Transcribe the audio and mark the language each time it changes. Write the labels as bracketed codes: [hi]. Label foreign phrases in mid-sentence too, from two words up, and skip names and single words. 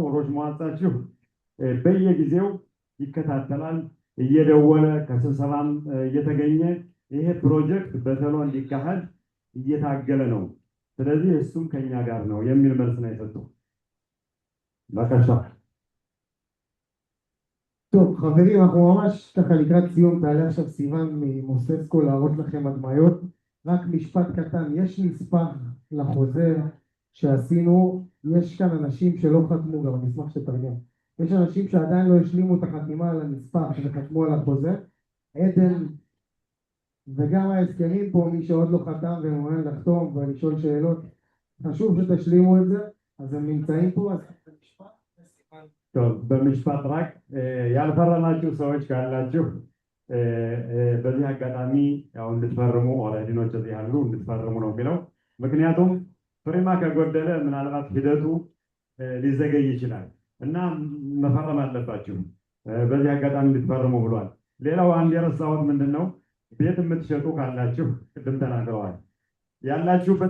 [am] ሮት መዋጻችሁ በየጊዜው ይከታተላል፣ እየደወለ ከስብሰባም እየተገኘ ይሄ ፕሮጀክት በተሎ እንዲካሄድ እየታገለ ነው። ስለዚህ እሱም ከኛ ጋር ነው የሚል መልስ ነው የሰጠው። በቃ [he] טוב, חברים, אנחנו ממש ככה לקראת סיום. תעלה עכשיו סיוון ממוססקו להראות לכם הדמיות. רק משפט קטן, יש נספח לחוזה שעשינו, יש כאן אנשים שלא חתמו, גם אני אשמח שתרגם. יש אנשים שעדיין לא השלימו את החתימה על הנספח וחתמו על החוזה. עדן וגם ההסכמים פה, מי שעוד לא חתם ומעוניין לחתום ולשאול שאלות, חשוב שתשלימו את זה. אז הם נמצאים פה, אז משפט וסיוון. טוב, במשפט רק, [am] ያልፈረማችሁ ሰዎች ካላችሁ በዚህ አጋጣሚ ያው እንድትፈርሙ ኦሬዲኖች እዚህ ያሉ እንድትፈርሙ ነው የሚለው። ምክንያቱም ፍሬማ ከጎደለ ምናልባት ሂደቱ ሊዘገይ ይችላል እና መፈረም አለባችሁ። በዚህ አጋጣሚ እንድትፈርሙ ብሏል። ሌላው አንድ የረሳሁት ምንድነው ቤት የምትሸጡ ካላችሁ ቅድም ተናግረዋል። ያላችሁበት